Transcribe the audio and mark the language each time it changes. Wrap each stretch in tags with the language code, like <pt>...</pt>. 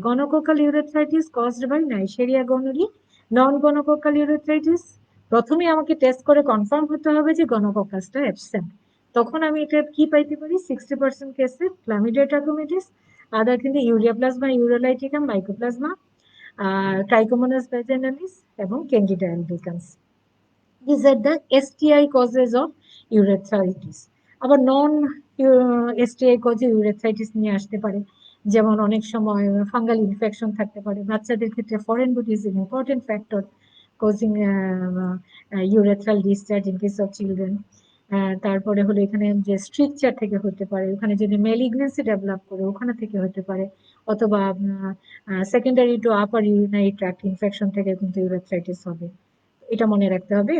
<en>Gonococcal urethritis caused by Neisseria gonorrhoeae.</en> <bn>Non gonococcal urethritis প্রথমে আমাকে test করে কনফার্ম হতে হবে যে গনোকোকাসটা অ্যাবসেন্ট। তখন আমি এটা কি পাইতে পারি? 60% কেসে ক্লামিডিয়া ট্রাকোমিটিস, আদার কিন্তু urea plasma, ইউরোলাইটিকাম, mycoplasma, Trichomonas vaginalis এবং candida albicans.</bn> <en>These are the STI causes of urethritis.</en> <bn>আবার নন এসটিআই কজে ইউরেথ্রাইটিস নিয়ে আসতে পারে, যেমন অনেক সময় ফাঙ্গাল ইনফেকশন থাকতে পারে। বাচ্চাদের ক্ষেত্রে</bn> <en>Foreign body is an important factor causing urethral discharge in case of children.</en> <bn>তারপরে হলো এখানে যে স্ট্রিকচার থেকে হতে পারে, ওখানে যদি মেলিগনেন্সি ডেভেলপ করে ওখানে থেকে হতে পারে, অথবা</bn> <en>secondary to upper urinary tract infection</en> <bn>থেকে কিন্তু ইউরেথ্রাইটিস হবে। এটা মনে রাখতে হবে।</bn>